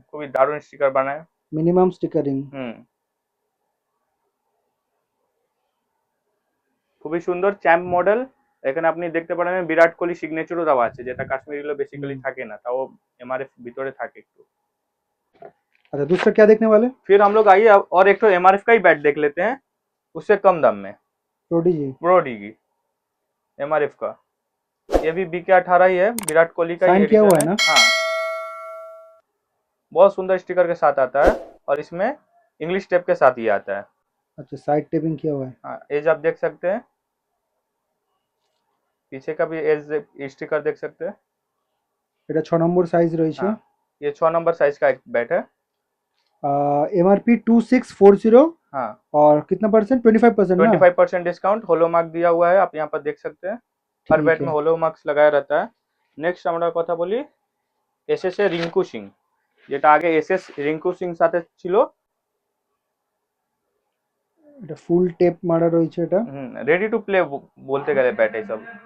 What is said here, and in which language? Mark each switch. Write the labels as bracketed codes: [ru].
[bn] খুবই দারুণ স্টিকার বানায়। Minimum stickering. হুম, খুবই সুন্দর চ্যাম্প মডেল। এখানে আপনি দেখতে পারেন বিরাট কোহলি সিগনেচারও দেওয়া আছে, যেটা কাশ্মীরিগুলো বেসিক্যালি থাকে না, তাও एमआरएफ ভিতরে থাকে একটু। [hi] अच्छा, दूसरा क्या देखने वाले? फिर हम लोग आइए और एक तो एमआरएफ का ही बैट देख लेते हैं, उससे कम दाम में। प्रोडिजी। प्रोडीगी एमआरएफ का, ये भी BK18 ही है, विराट कोहली का ही साइन किया हुआ एडिशन ना? हाँ, बहुत सुंदर स्टिकर के साथ आता है, और इसमें इंग्लिश टेप के साथ ही आता है। अच्छा, साइड टेपिंग किया हुआ है। हाँ, एज आप देख सकते हैं, पीछे का भी एज स्टिकर देख सकते हैं। [bn] এটা 6 নম্বর সাইজ রয়েছে। [hi] हाँ, ये 6 नंबर साइज का एक बैट है। एमआरपी 2640। हाँ, और कितना परसेंट? 25% ना? 25% डिस्काउंट, होलो मार्क दिया हुआ है, आप यहाँ पर देख सकते हैं। हर ठीक बैट में है। होलो मार्क्स लगाया रहता है। [bn] नेक्स्ट আমরা কথা বলি এসএস এ রিঙ্কু সিং, যেটা আগে এসএস রিঙ্কু সিং সাথে ছিল। এটা ফুল টেপ মারা রয়েছে এটা। রেডি টু প্লে বলতে গেলে ব্যাট এইসব।